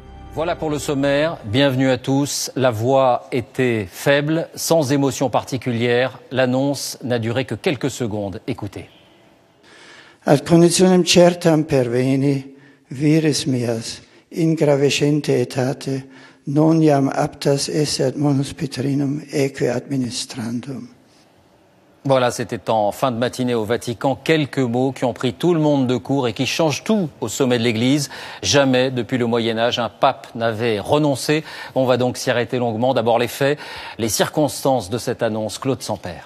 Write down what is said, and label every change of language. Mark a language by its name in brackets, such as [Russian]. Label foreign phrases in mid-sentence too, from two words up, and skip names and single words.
[French] Voilà pour le sommaire. Bienvenue à tous. La voix était faible, sans émotion particulière. L'annonce n'a duré que quelques secondes. Écoutez. [Latin] Ad conditionem certam perveni, vires meas, in gravescente etate, non iam aptas esse ad monus Petrinum eque administrandum. [French] Voilà, c'était en fin de matinée au Vatican. Quelques mots qui ont pris tout le monde de court et qui changent tout au sommet de l'Église. Jamais, depuis le Moyen-Âge, un pape n'avait renoncé. On va donc s'y arrêter longuement. D'abord les faits, les circonstances de cette annonce. Claude Sampère.